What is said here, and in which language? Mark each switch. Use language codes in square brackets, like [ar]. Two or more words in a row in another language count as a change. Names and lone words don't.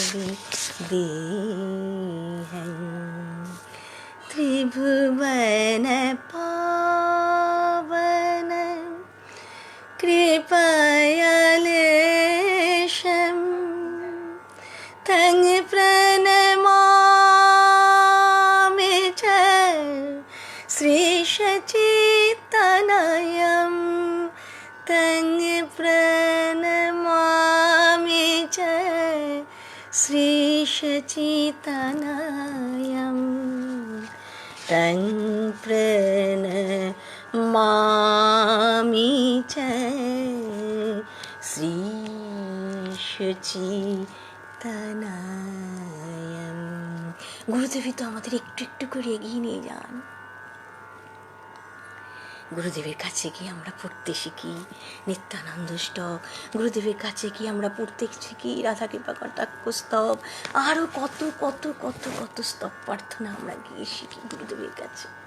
[sa] विदेहं त्रिभुवन पावन कृपयालेशं तं प्रणमामि च श्रीशचेतनयं तं प्रणमामि च श्रीशचेतनयं तं प्रणमामि च শ্রীশচেতনয়ম। [bn] গুরুদেবই তো আমাদের একটু একটু করে এগিয়ে নিয়ে যান। গুরুদেবের কাছে গিয়ে আমরা পড়তে শিখি নিত্যানন্দ স্তব, গুরুদেবের কাছে গিয়ে আমরা পড়তে শিখি রাধা কৃপা কটাক্ষ স্তব, আরো কত কত কত কত স্তব প্রার্থনা আমরা গিয়ে শিখি গুরুদেবের কাছে।